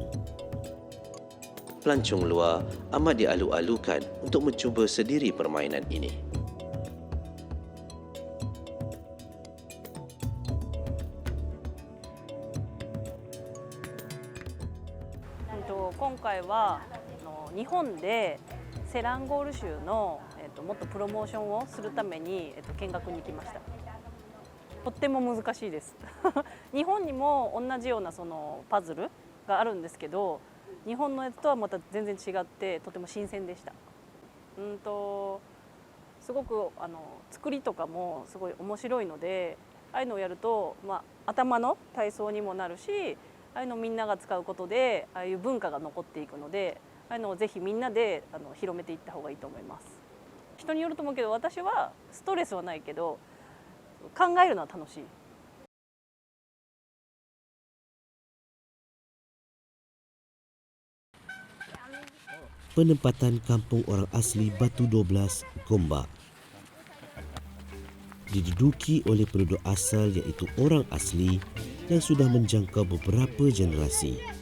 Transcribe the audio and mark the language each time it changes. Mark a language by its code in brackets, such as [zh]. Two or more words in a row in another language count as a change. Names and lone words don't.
[ms] Pelancong luar amat dialu-alukan untuk mencuba sendiri permainan ini. [ja] Untuk 今回は日本でセランゴール州のもっとプロモーションをするために見学に来ました。とっても難しいです。日本にも同じようなそのパズルがあるんですけど、日本のやつとはまた全然違ってとても新鮮でした。すごく作りとかもすごい面白いので、ああいうのをやると、頭の体操にもなるし、ああいうのをみんなが使うことでああいう文化が残っていくので、ああいうのをぜひみんなで広めていった方がいいと思います。人によると思うけど、私はストレスはないけど考えるのは楽しい。 [ms] Penempatan kampung orang asli Batu 12, Gombak diduduki oleh penduduk asal iaitu orang asli yang sudah menjangkau beberapa generasi.